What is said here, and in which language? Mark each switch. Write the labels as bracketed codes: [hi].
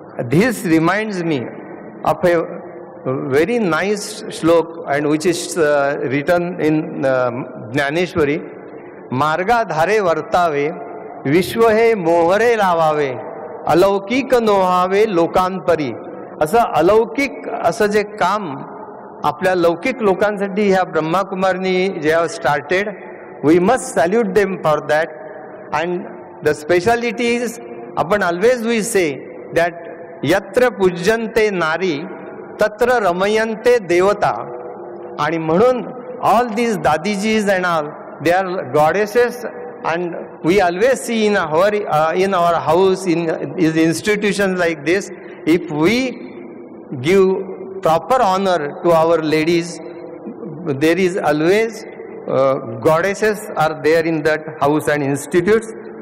[en] This reminds me of a very nice shlok, and which is written in Jnaneshwari. [mr] Marga dhare vartave, vishwa he mohare lavave, अलौकिक नोहावे लोकांपरी. असं अलौकिक असं जे काम आपल्या लौकिक लोकांसाठी ह्या ब्रह्माकुमारनी जे [en] Have started, we must salute them for that. And the speciality is, आपण always we say that [sa] यत्र पूज्यन्ते नारी तत्र रमयन्ते देवता. [mr] आणि म्हणून [en] All these Dadijis and all, they are goddesses. And we always see in our house, in institutions like this, if we give proper honor to our ladies, there is always goddesses are there in that house and institutes.